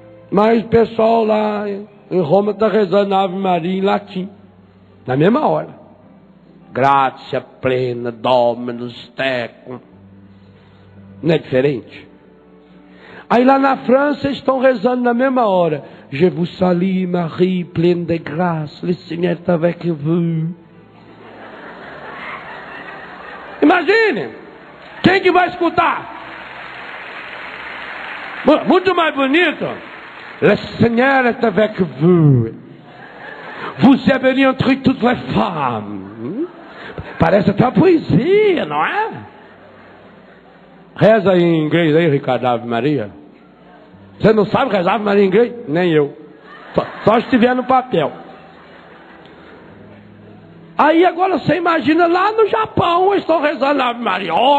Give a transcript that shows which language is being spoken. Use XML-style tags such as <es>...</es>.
<pt>Mas o pessoal lá em Roma está rezando na Ave Maria em latim. Na mesma hora.</pt> <la>Gratia plena, Dominus tecum.</la> <pt>Não é diferente? Aí lá na França estão rezando na mesma hora.</pt> <fr>Je vous salue Marie, pleine de grâce, le Seigneur est avec vous.</fr> <pt>Imagine! Quem que vai escutar? Muito mais bonito.</pt> <fr>Le Seigneur est avec vous. Vous êtes bénie entre toutes les femmes.</fr> <pt>Parece até uma poesia, não é? Reza em inglês aí, Ricardo, Ave Maria. Você não sabe rezar Ave Maria em inglês? Nem eu. Só se estiver no papel. Aí agora você imagina lá no Japão, eles estão rezando Ave Maria.</pt>